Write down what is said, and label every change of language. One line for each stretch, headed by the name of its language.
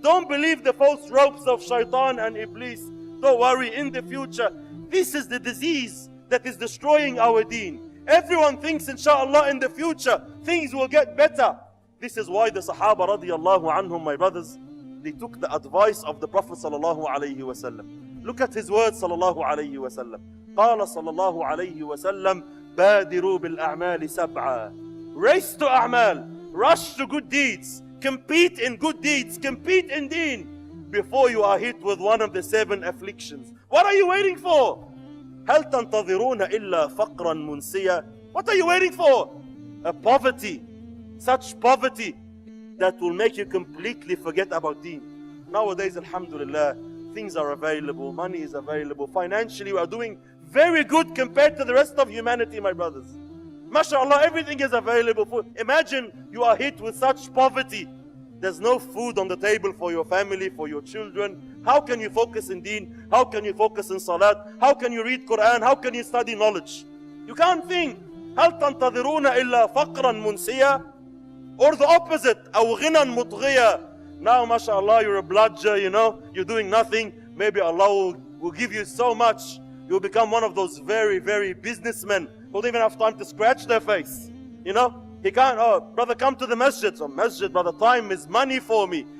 English: Don't believe the false ropes of shaitan and Iblis. Don't worry, in the future, this is the disease that is destroying our deen. Everyone thinks, inshallah, in the future, things will get better. This is why the Sahaba radiallahu anhum, my brothers, they took the advice of the Prophet sallallahu alayhi wasallam. Look at his words sallallahu alayhi wasallam.
Arabic: قال صلى الله عليه وسلم بادروا بالأعمال سبعا.
English: Race to a'mal, rush to good deeds, compete in good deeds, compete in deen before you are hit with one of the 7 afflictions. What are you waiting for?
Arabic: هل تنتظرون إلا فقرا منسيا.
English: What are you waiting for? A poverty, such poverty that will make you completely forget about deen. Nowadays, alhamdulillah, things are available, money is available, financially we are doing very good compared to the rest of humanity, my brothers. MashaAllah, everything is available. Imagine you are hit with such poverty. There's no food on the table for your family, for your children. How can you focus in deen? How can you focus in salat? How can you read Quran? How can you study knowledge? You can't think.
Arabic: هل تنتظرون إلا فقرا منسيا?
English: Or the opposite,
Arabic: أو غنى مطغيا.
English: Now, mashallah, you're a bludger, you're doing nothing. Maybe Allah will give you so much. You'll become one of those very, very businessmen who don't even have time to scratch their face. He can't, oh, brother, come to the masjid. So masjid, brother, time is money for me.